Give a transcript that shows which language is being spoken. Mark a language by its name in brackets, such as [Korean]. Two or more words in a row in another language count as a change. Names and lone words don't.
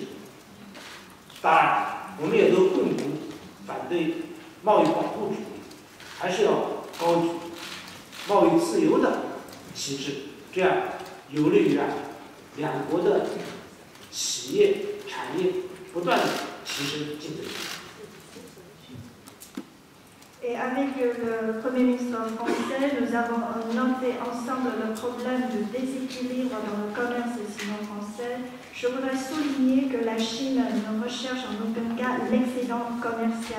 [Chinese] 当然，我们也都共同反对贸易保护主义，还是要高举贸易自由的旗帜，这样有利于两国的企业产业不断的提升竞争力。 [French] Et avec le Premier ministre français, nous avons noté ensemble le problème du déséquilibre dans le commerce sino-français. Je voudrais souligner que la Chine ne recherche en aucun cas l'excédent commercial.